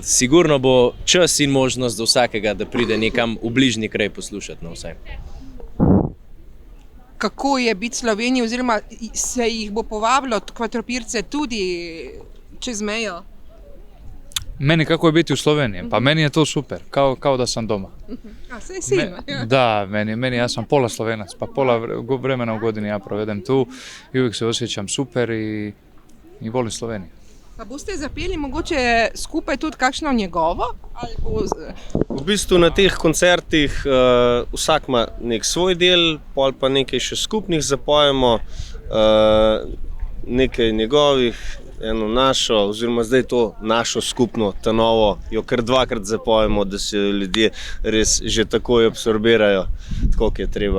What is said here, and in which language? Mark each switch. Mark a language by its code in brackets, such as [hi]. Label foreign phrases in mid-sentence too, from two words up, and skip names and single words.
[sl] Sigurno bo čas in možnost za vsakega, da pride nekam v bližnji kraj poslušati na vse. Kako je biti v Sloveniji, oziroma se jih bo povabilo kvadropirce tudi čez mejo? [hr] Meni kako je biti u Sloveniji? Pa meni je to super, kao da sam doma. A, sve si ima. Da, meni ja sam pola Slovenac, pa pola vremena u godini ja provedem tu i uvijek se osjećam super i volim Sloveniju. [sl] Pa boste zapeli mogoče skupaj tudi kakšno njegovo? Ali bo... V bistvu na teh koncertih vsak ima nek svoj del, pol pa nekaj še skupnih zapojemo, nekaj njegovih eno našo, oziroma zdaj to našo skupno, ta novo, jo kar dvakrat zapojemo, da se ljudje res že takoj absorbirajo, tako kot je treba.